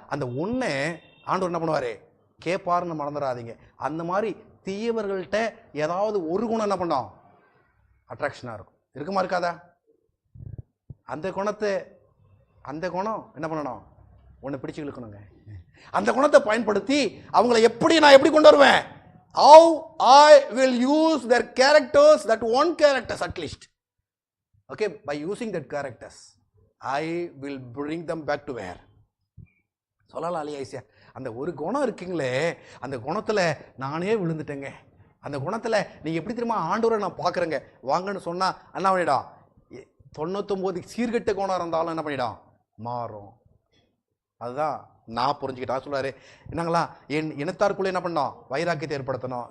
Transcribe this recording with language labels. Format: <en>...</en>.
<ta>அந்த ஒன்று ஆண்டவர் என்ன பண்ணுவார், கேட்பாருன்னு மறந்துடாதீங்க. அந்த மாதிரி தீயவர்கள்ட்ட ஏதாவது ஒரு குணம் என்ன பண்ணோம், அட்ராக்ஷனாக இருக்கும். இருக்குமா இருக்காதா? அந்த குணம் என்ன பண்ணணும், ஒன்று பிடிச்சு இழுக்கணுங்க. அந்த குணத்தை பயன்படுத்தி அவங்கள நான் எப்படி கொண்டு வருவேன்,</ta> <en>how I will use their characters, that one characters at least, okay, by using that characters I will bring them back to where.</en> <ta>சொல்லலாம் இல்லையா ஐசியா? அந்த ஒரு குணம் இருக்குங்களே, அந்த குணத்தில் நானே விழுந்துட்டேங்க. அந்த குணத்தில் நீங்கள் எப்படி தெரியுமா ஆண்டவரை நான் பார்க்குறேங்க வாங்கன்னு சொன்னால் என்ன பண்ணிடும், 99 சீர்கெட்ட குணம் இருந்தாலும் என்ன பண்ணிடும், மாறும். அதுதான் நான் புரிஞ்சுக்கிட்டா சொல்றாரு. என்னங்களா, என் இனத்தாருக்குள்ளே என்ன பண்ணோம், வைராக்கியத்தை ஏற்படுத்தணும்.</ta>